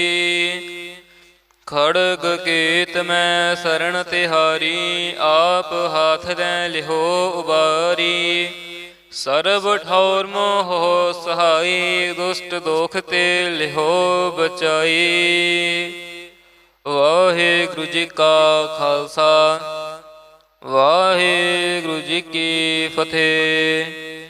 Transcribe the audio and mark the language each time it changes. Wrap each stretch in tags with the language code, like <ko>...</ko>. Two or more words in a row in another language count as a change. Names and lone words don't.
<pa>ਖੜਗ ਕੀਤ ਮੈਂ ਸ਼ਰਣ ਤਿਹਾਰੀ, ਆਪ ਹਾਥ ਦੇ ਲਿਹੋ ਉਬਾਰੀ। ਸਰਬ ਠੌਰ ਮੋਹ ਸਹਾਇ, ਦੁਸ਼ਟ ਦੋਖ ਤੇ ਲਿਹੋ ਬਚਾਈ। ਵਾਹਿਗੁਰੂ ਜੀ ਕਾ ਖਾਲਸਾ, ਵਾਹਿਗੁਰੂ ਜੀ ਕੀ ਫਤਿਹ।</pa>